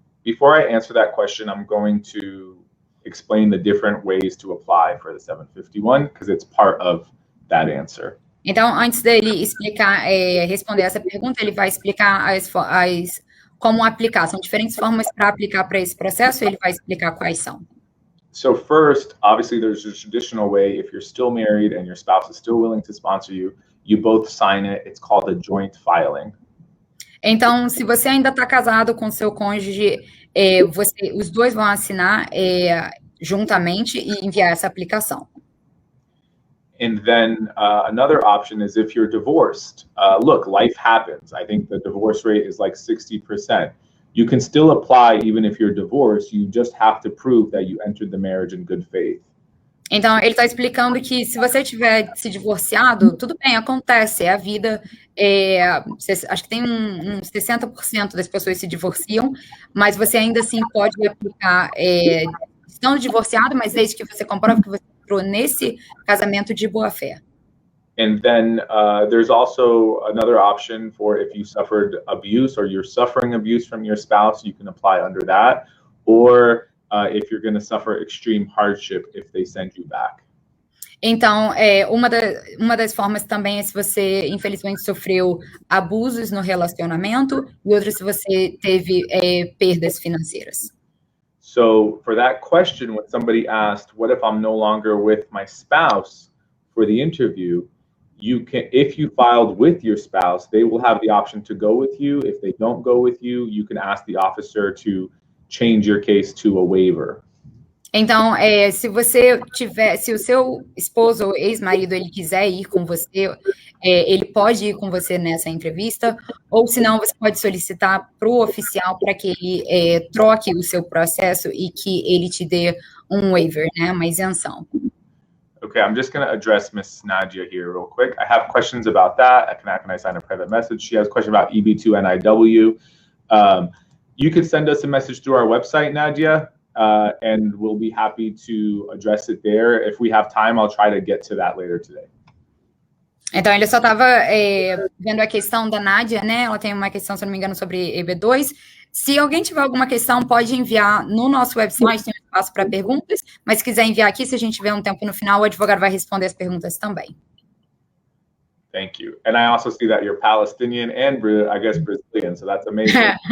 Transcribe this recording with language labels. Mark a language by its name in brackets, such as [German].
[English] Before I answer that question, I'm going to explain the different ways to apply for the 751 because it's part of that answer. [Portuguese] Então, antes dele explicar, responder essa pergunta, ele vai explicar como aplicar. São diferentes formas para aplicar para esse processo, e ele vai explicar quais são. [English] So first, obviously, there's a traditional way. If you're still married and your spouse is still willing to sponsor you, you both sign it. It's called a joint filing. [Portuguese] Então, se você ainda está casado com seu cônjuge, os dois vão assinar juntamente e enviar essa aplicação. [English] And then another option is if you're divorced. Look, life happens. I think the divorce rate is like 60%. You can still apply even if you're divorced. You just have to prove that you entered the marriage in good faith. [Portuguese] Então, ele está explicando que se você tiver se divorciado, tudo bem, acontece, é a vida. Acho que tem uns 60% das pessoas se divorciam, mas você ainda assim pode aplicar, estando divorciado, mas desde que você comprove que você entrou nesse casamento de boa fé. [English] And then there's also another option for if you suffered abuse or you're suffering abuse from your spouse, you can apply under that. Or if you're going to suffer extreme hardship if they send you back. [Portuguese] Então, uma das formas também é se você, infelizmente, sofreu abusos no relacionamento, e outra se você teve perdas financeiras. [English] So for that question, when somebody asked, what if I'm no longer with my spouse for the interview, you can, if you filed with your spouse, they will have the option to go with you. If they don't go with you, you can ask the officer to change your case to a waiver. [Portuguese] Então, se o seu esposo ou ex-marido ele quiser ir com você, ele pode ir com você nessa entrevista, ou se não, você pode solicitar para o oficial para que ele troque o seu processo e que ele te dê um waiver, né, uma isenção. [English] Okay, I'm just going to address Miss Nadia here real quick. I have questions about that. Can I sign a private message? She has a question about EB2 NIW. You could send us a message through our website, Nadia, and we'll be happy to address it there. If we have time, I'll try to get to that later today. [Portuguese] Então, ele só estava vendo a questão da Nádia, né? Ela tem uma questão, se não me engano, sobre EB2. Se alguém tiver alguma questão, pode enviar no nosso website, tem um espaço para perguntas, mas se quiser enviar aqui, se a gente tiver um tempo no final, o advogado vai responder as perguntas também. [English] Thank you. And I also see that you're Palestinian and, I guess, Brazilian, so that's amazing.